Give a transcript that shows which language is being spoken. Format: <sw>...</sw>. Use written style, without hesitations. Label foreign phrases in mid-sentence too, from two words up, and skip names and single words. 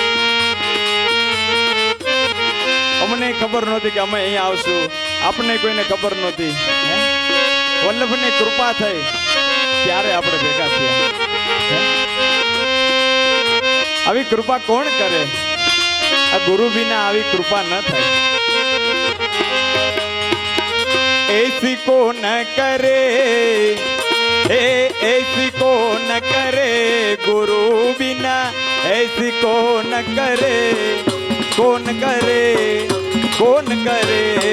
<gu>અમને ખબર નહોતી કે અમે અહીંયા આવશું, આપને કોઈને ખબર નહોતી હે? વલ્લભની કૃપા થઈ ત્યારે આપણે ભેગા થયા હે? આવી કૃપા કોણ કરે? આ ગુરુ વિના આવી કૃપા ન થાય।</gu> <hi>ऐसी को न करे, ऐसी को न करे गुरु बिना, ऐसी को न करे, कौन करे, कौन करे।</hi>